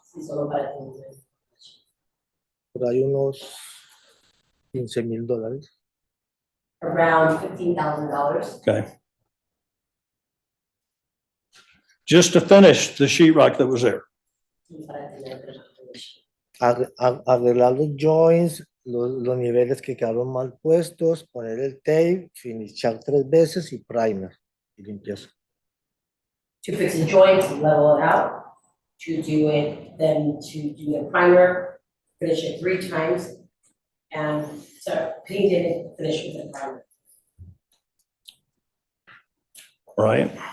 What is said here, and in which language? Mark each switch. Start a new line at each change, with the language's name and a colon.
Spanish: Sí, solo para el- por ahí unos $15,000.
English: Around $15,000. Okay. Just to finish the sheetrock that was there.
Spanish: Sí, para tener el- Arreglar los joints, los niveles que quedaron mal puestos, poner el tape, finishar 3 veces y primer y limpieza.
English: To fix the joints, level it out, to do it, then to do the primer, finish it 3 times, and so paint it, and finish with the primer. Right.